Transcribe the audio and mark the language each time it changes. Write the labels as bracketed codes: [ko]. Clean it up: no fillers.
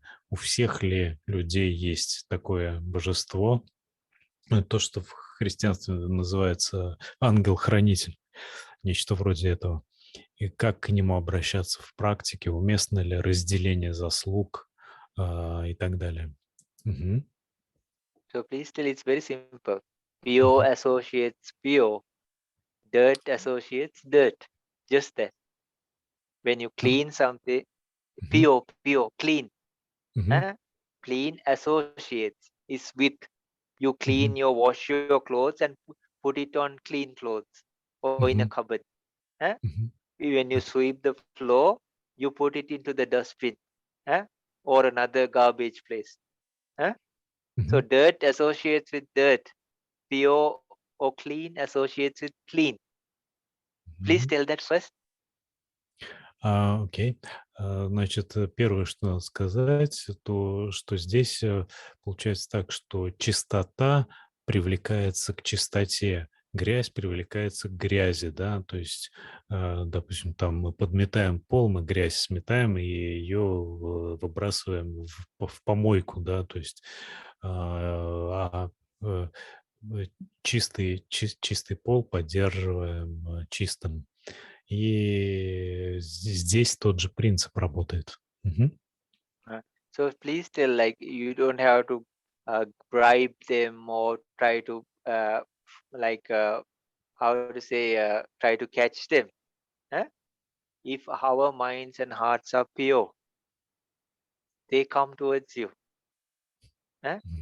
[ru] У всех ли людей есть такое божество? То, что в христианстве называется ангел-хранитель, нечто вроде этого. И как к нему обращаться в практике? Уместно ли разделение заслуг и так далее? Мгм. [en] So please tell it's very simple. Pure Мгм. associates pure, dirt associates dirt. Just that. When you А, clean something, мгм. pure, clean. Мгм. Huh? Clean associates is with. You Мгм. clean wash your clothes and put it on clean clothes or in a cupboard. Huh? Мгм. When you Окей. sweep the floor, you put it into the dustbin, huh? Or another garbage place. Huh? So Мгм. dirt associates with dirt. Pure or clean associates with clean. Please tell that first. Окей. [ru] Значит, первое, что надо сказать, то, что здесь получается так, что чистота привлекается к чистоте, грязь привлекается к грязи, да, то есть, допустим, там мы подметаем пол, мы грязь сметаем и ее выбрасываем в помойку, да, то есть э, чистый пол поддерживаем чистым. И здесь тот же принцип работает. Мгм. [en] So please tell, like, you don't have to bribe them or try to like how to say try to catch them. Huh? if our minds and hearts are pure, they come towards you. Eh?